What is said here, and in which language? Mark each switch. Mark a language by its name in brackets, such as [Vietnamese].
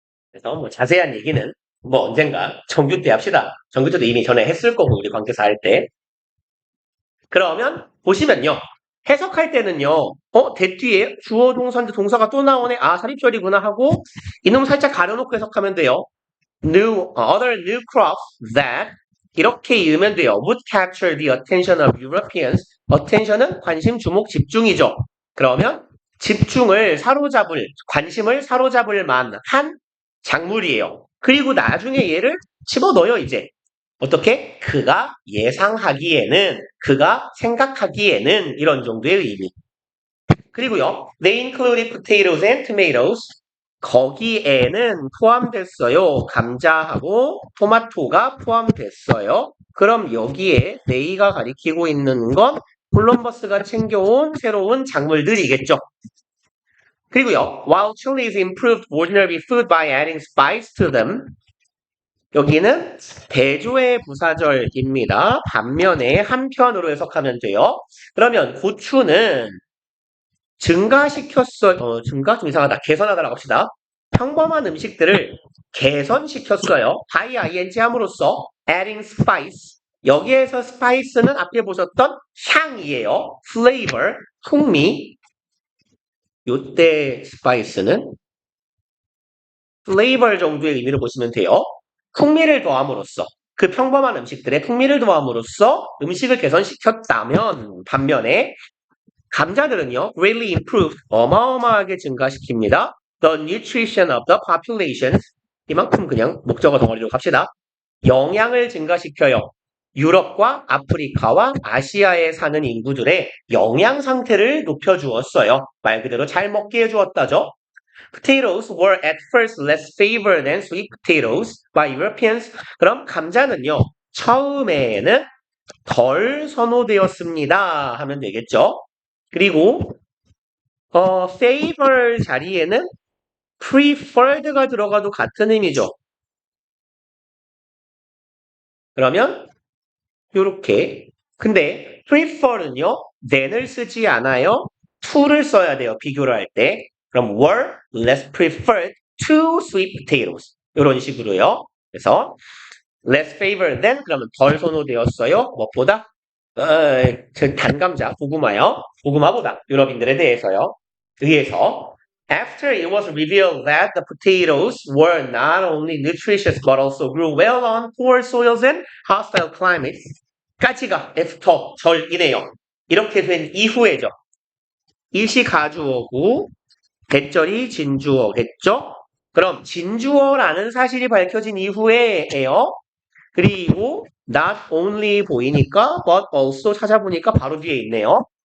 [Korean] 그래서 뭐 자세한 얘기는 뭐 언젠가 정규 때 합시다. 정규 때도 이미 전에 했을 거고 우리 관계사 할 때. 그러면 보시면요. 해석할 때는요. 대 뒤에 주어 동사인데 동사가 또 나오네. 아, 삽입절이구나 하고 이놈 살짝 가려놓고 해석하면 돼요. [English] Other new crops that [Korean] 이렇게 읽으면 돼요. [English] Would capture the attention of Europeans. [Korean] attention은 관심, 주목, 집중이죠. 그러면 집중을 사로잡을, 관심을 사로잡을 만한 작물이에요. 그리고 나중에 얘를 집어넣어요, 이제. 어떻게? 그가 예상하기에는, 그가 생각하기에는 이런 정도의 의미. 그리고요, [English] they included potatoes and tomatoes. [Korean] 거기에는 포함됐어요. 감자하고 토마토가 포함됐어요. 그럼 여기에 they가 가리키고 있는 건 콜럼버스가 챙겨온 새로운 작물들이겠죠. 그리고요, [English] while chilies improved ordinary food by adding spice to them. [Korean] 여기는 대조의 부사절입니다. 반면에 한편으로 해석하면 돼요. 그러면 고추는 증가시켰어요. 증가? 좀 이상하다. 개선하다라고 합시다. 평범한 음식들을 개선시켰어요. [English] by ing [Korean] 함으로써 [English] adding spice. [Korean] 여기에서 spice는 앞에 보셨던 향이에요. flavor, 풍미. 요때 spice는 flavor 정도의 의미를 보시면 돼요. 풍미를 더함으로써 그 평범한 음식들의 풍미를 더함으로써 음식을 개선시켰다면 반면에 감자들은요, [English] greatly improved, [Korean] 어마어마하게 증가시킵니다. [English] The nutrition of the population. [Korean] 이만큼 그냥 목적어 덩어리로 갑시다. 영양을 증가시켜요. 유럽과 아프리카와 아시아에 사는 인구들의 영양 상태를 높여주었어요. 말 그대로 잘 먹게 해주었다죠. [English] Potatoes were at first less favored than sweet potatoes by Europeans. [Korean] 그럼 감자는요, 처음에는 덜 선호되었습니다 하면 되겠죠. 그리고 favor 자리에는 preferred가 들어가도 같은 의미죠. 그러면 요렇게. 근데 prefer는요, than을 쓰지 않아요. to를 써야 돼요. 비교를 할 때. 그럼 [English] were less preferred to sweet potatoes. [Korean] 이런 식으로요. 그래서 [English] less favored than [Korean] 그러면 덜 선호되었어요. 무엇보다? 단감자, 고구마요. 고구마보다 유럽인들에 대해서요. 의해서 [English] after it was revealed that the potatoes were not only nutritious but also grew well on poor soils and hostile climates. [Korean] 까지가 after 절이네요. 이렇게 된 이후에죠. 일시 가주어고 대절이 진주어겠죠? 그럼 진주어라는 사실이 밝혀진 이후에예요. 그리고 not only 보이니까 but also 찾아보니까 바로 뒤에 있네요.